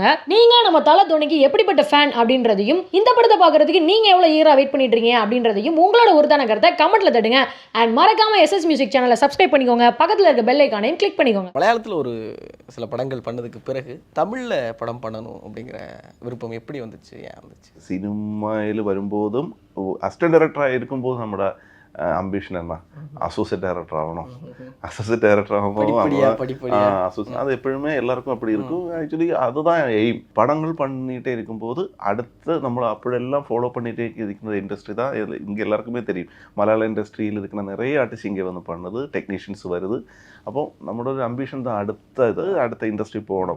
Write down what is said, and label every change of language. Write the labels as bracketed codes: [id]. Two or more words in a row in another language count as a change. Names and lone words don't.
[ta] நீங்க நம்ம தல தோனிக்கு எப்படிப்பட்ட ஃபேன் அப்படின்றதையும், இந்த படத்தை பார்க்கறதுக்கு நீங்க எவ்வளவு ஈரா வெயிட் பண்ணிட்டு இருக்கீங்க அப்படின்றதையும் உங்களோட ஒருதான கருத்தை கமெண்ட்ல தட்டுங்க. அண்ட் மறக்காம எஸ்எஸ் மியூசிக் சேனலை சப்ஸ்கிரைப் பண்ணிக்கோங்க. பக்கத்துல இருக்க பெல் ஐகானையும் கிளிக் பண்ணிக்கோங்க. மலையாளத்தில் ஒரு சில படங்கள் பண்ணதுக்கு பிறகு தமிழில் படம் பண்ணணும் அப்படிங்கிற விருப்பம் எப்படி வந்துச்சு, ஏன் வந்துச்சு? [ml] സിനിമയിൽ വരുമ്പോഴും അസിസ്റ്റന്റ് ഡയറക്ടറായി ഇരിക്കുമ്പോൾ നമ്മുടെ അംബിഷൻ എന്നാ [en] associate director [ml] ആവണം. അസോസിയേറ്റ് ഡയറക്ടർ ആകുമ്പോൾ [ta] அது எப்பொழுதுமே எல்லாருக்கும் அப்படி இருக்கும். ஆக்சுவலி அதுதான் எய்ம். படங்கள் பண்ணிகிட்டே இருக்கும்போது அடுத்து நம்ம அப்படியெல்லாம் ஃபாலோ பண்ணிகிட்டே இருக்கிற இண்டஸ்ட்ரி தான் இங்கே எல்லாருக்குமே தெரியும். மலையாள இண்டஸ்ட்ரியில் இருக்கிற நிறைய ஆர்டிஸ்ட் இங்கே வந்து பண்ணுது, டெக்னீஷியன்ஸ் வருது. அப்போ நம்மளோட ஒரு அம்பிஷன் தான் அடுத்த இண்டஸ்ட்ரி போகணும்.